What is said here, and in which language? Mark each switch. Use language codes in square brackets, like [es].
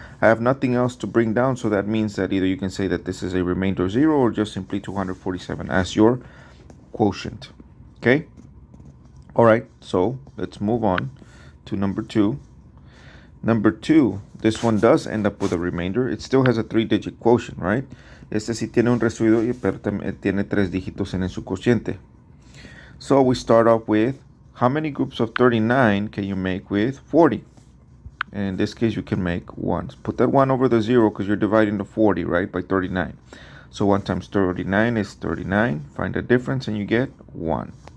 [en] I have nothing else to bring down, so that means that either you can say that this is a remainder 0 or just simply 247 as your quotient. Okay? All right, so let's move on to number 2. Number 2, this one does end up with a remainder. It still has a 3-digit quotient, right? [es] Este sí tiene un residuo, pero tiene 3 dígitos en su quociente. [en] So we start off with, how many groups of 39 can you make with 40? And in this case, you can make 1. Put that 1 over the 0 because you're dividing the 40, right, by 39. So 1 times 39 is 39. Find the difference and you get 1.